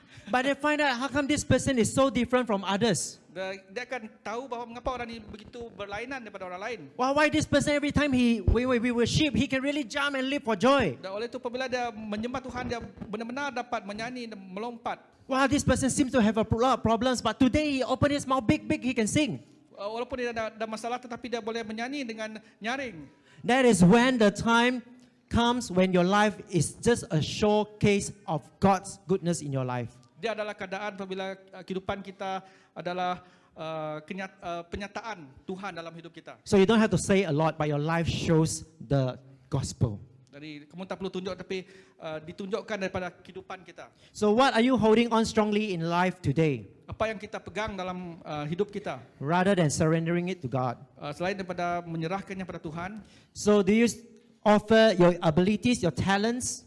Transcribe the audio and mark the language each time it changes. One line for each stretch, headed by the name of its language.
English: But they find out how come this person is so different from others.
Malay: Dia akan tahu bahawa mengapa orang ini begitu berlainan daripada orang lain.
English: Why this person every time we worship, he can really jump and leap for joy.
Malay: Dan oleh itu apabila dia menyembah Tuhan, dia benar-benar dapat menyanyi dan melompat.
English: Wow, this person seems to have a lot of problems, but today he opened his mouth big, he can sing.
Malay: Walaupun dia ada masalah, tetapi dia boleh menyanyi dengan nyaring.
English: That is when the time comes when your life is just a showcase of God's goodness in your life.
Malay: Dia adalah keadaan apabila kehidupan kita adalah penyataan Tuhan dalam hidup kita.
English: So you don't have to say a lot, but your life shows the gospel.
Malay: Jadi kamu tak perlu tunjuk, tapi ditunjukkan daripada kehidupan kita.
English: So what are you holding on strongly in life today,
Malay: Apa yang kita pegang dalam hidup kita,
English: rather than surrendering it to God?
Malay: selain daripada menyerahkannya pada Tuhan,
English: So do you offer your abilities, your talents,